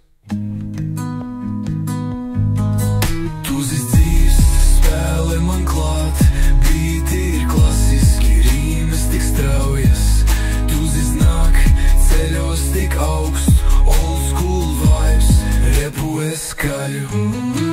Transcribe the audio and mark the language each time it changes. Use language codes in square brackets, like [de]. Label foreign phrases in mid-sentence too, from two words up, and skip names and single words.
[lv] Tuzis dzīves, spēle man klāt, bīti ir klasiski, rīmes tik straujas. Tuzis nāk, ceļos tik augst, [en] old school vibes, [lv] repu es kaļu.